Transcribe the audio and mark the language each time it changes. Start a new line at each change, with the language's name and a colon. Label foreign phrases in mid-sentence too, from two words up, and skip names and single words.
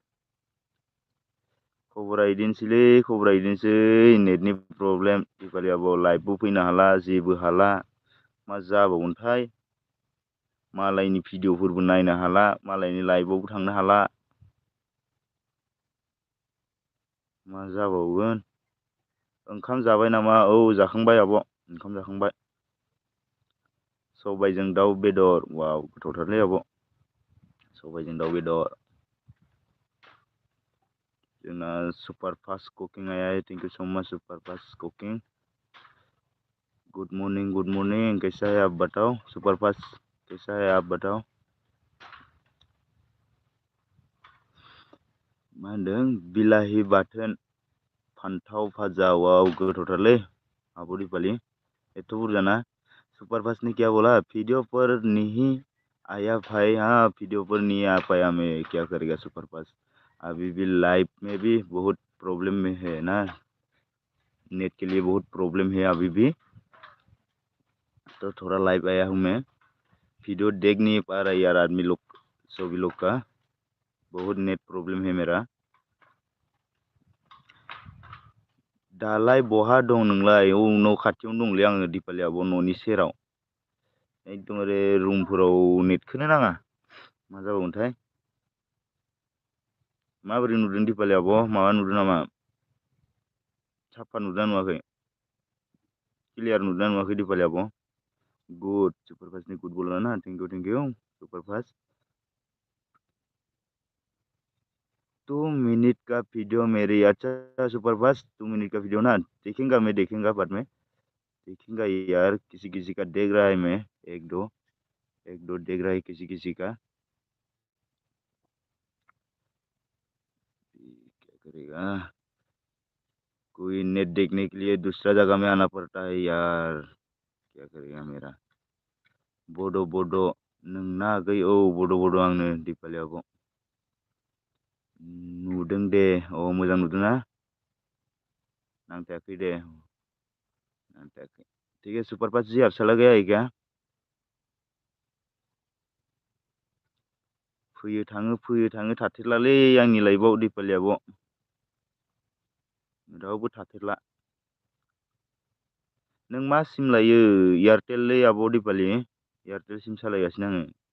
Bodo: खबरा इदिनोसै नेटनि प्रब्लेम दिपालि आब' लाइभबो फैनो हाला जेबो हाला मा जाबावगोनथाय मालायनि भिडिअ'फोरबो नायनो हाला मालायनि लाइभआवबो थांनो हाला मा जाबावगोन ओंखाम जाबाय नामा औ जाखांबाय आब' ओंखाम जाखांबाय सबायजों दाउ बेदर वाव गोथावथारलै आब' सबायजों दाउ बेदर
Hindi: जोंना सुपार फास्ट कुकिं आया है
English: thank you so much
Hindi: सुपार फास्ट कुकिं
English: good morning
Hindi: कैसा है आप बताओ सुपर फास्ट कैसा है आप बताओ
Bodo: मा होनदों बिलाहि बाथोन फान्थाव भाजा वाव गोथावथारलै आब' दिपालि एथ' बुरजाना सुपर फास्ट
Hindi: ने क्या बोला वीडियो पर नहीं आया भाई हाँ वीडियो पर नहीं आ पाया मैं क्या करेगा सुपर फास्ट अभी भी लाइव में भी बहुत प्रॉब्लम में है ना नेट के लिए बहुत प्रॉब्लम है अभी भी तो थोड़ा लाइव आया हूँ मैं वीडियो देख नहीं पा रहा यार आदमी लोग, सभी लोग का बहुत
English: net problem
Hindi: है मेरा।
Bodo: दालाय बहा दं नोंलाय? औ न' खाथियावनो दंलै आङो दिपालि आब' न'नि सेराव। एकदमबारे रुमफोराव नेटखौनो नाङा, मा जाबावगोनथाय। माबोरै नुदों दिपालि आब'? माबा नुदों नामा? साफा नुदोंना नुवाखै? क्लियार नुदोंना नुवाखै दिपालि आब'? गुड, सुपारफास्टनि गुड बल ना,
English: thank you
Bodo: सुपारफास्ट।
Hindi: 2 मिनट का वीडियो मेरी, अच्छा सुपरफास्ट 2 मिनट का वीडियो ना, देखेंगा मैं, देखेंगा बाद में देखेंगा यार। किसी किसी का देख रहा है मैं, एक दो देख रहा है किसी किसी का। क्या करेगा, कोई नेट देखने के लिए दूसरा जगह में आना पड़ता है यार, क्या करेगा मेरा।
Bodo: बोडो बोडो नोंना आगै? औ बोडो बोडो आंनो दिपालि आब'। नुदों दे, औ मोजां नुदों ना? नांथायाखै दे, नांथायाखै।
Hindi: ठीक है, सुपरफास्ट जी अब चला गया है क्या?
Bodo: फैयो थाङो थाथेरलालै आंनि लाइफआव दिपालि आब', रावबो थाथेरला। नों मा सिम लायो? एयारटेललै आब' दिपालि, एयारटेल सिम सालायगासिनो आङो।